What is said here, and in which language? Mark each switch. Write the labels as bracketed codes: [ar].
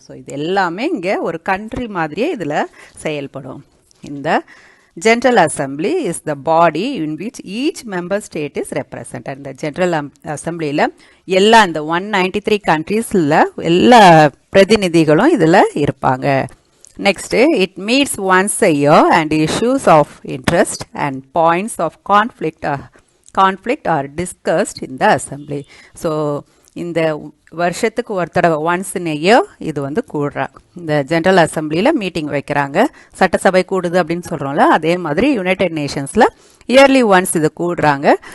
[ta] So இது எல்லாமே இங்கே ஒரு கண்ட்ரி மாதிரியே இதில் செயல்படும். [en] இந்த general assembly is the body in which each member state is represented. [ta] இந்த ஜென்ரல் அசம்பிளியில் எல்லா இந்த 193 கண்ட்ரீஸில் எல்லா பிரதிநிதிகளும் இதில் இருப்பாங்க. [en] Next it meets once a year and issues of interest and points of conflict are discussed in the assembly. [ta] So இந்த வருஷத்துக்கு ஒரு தடவை [en] once in a year [ta] இது வந்து கூடுறாங்க. இந்த ஜென்ரல் அசம்பிளியில் மீட்டிங் வைக்கிறாங்க, சட்டசபை கூடுது அப்படின்னு சொல்கிறோம்ல, அதே மாதிரி யுனைடெட் நேஷன்ஸில் இயர்லி ஒன்ஸ் இது கூடுறாங்க.